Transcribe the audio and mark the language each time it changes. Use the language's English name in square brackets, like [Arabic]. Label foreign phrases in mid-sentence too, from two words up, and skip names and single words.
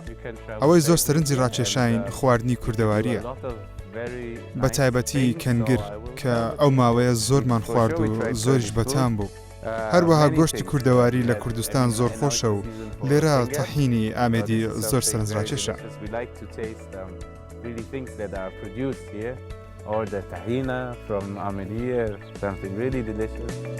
[Central Kurdish] ئەوەی زۆر سەرنجی ڕاکێشاین خواردنی کوردەواریە. بە تایبەتی کەنگر کە ئەو ماوەیە زۆرمان خوارد و زۆریش بەتام بوو. هەروەها گۆشتی کوردەواری لە کوردستان زۆر خۆشە و لێرە تەحینی ئامێدی زۆر سەرنجڕاکێشە. [English] Or the tahina from Amedi or something really delicious.